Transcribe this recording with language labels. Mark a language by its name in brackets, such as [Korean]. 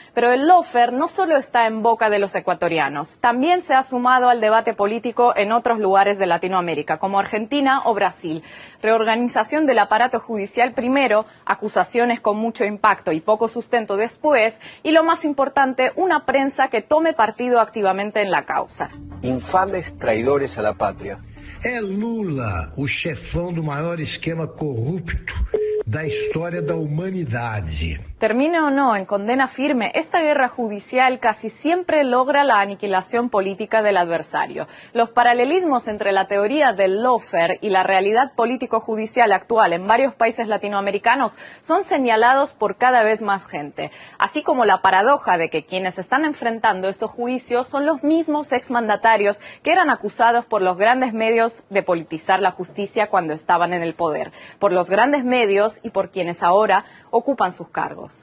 [Spanish] Pero el lawfare no solo está en boca de los ecuatorianos, también se ha sumado al debate político en otros lugares de Latinoamérica, como Argentina o Brasil. Reorganización del aparato judicial primero, acusaciones con mucho impacto y poco sustento después, y lo más importante, una prensa que tome partido activamente en la causa. Infames traidores a la patria. [Portuguese] É Lula o chefão do maior esquema corrupto da história da humanidade. [Spanish] Termine o no en condena firme, esta guerra judicial casi siempre logra la aniquilación política del adversario. Los paralelismos entre la teoría del lawfare y la realidad político-judicial actual en varios países latinoamericanos son señalados por cada vez más gente, así como la paradoja de que quienes están enfrentando estos juicios son los mismos exmandatarios que eran acusados por los grandes medios de politizar la justicia cuando estaban en el poder, por los grandes medios y por quienes ahora ocupan sus cargos.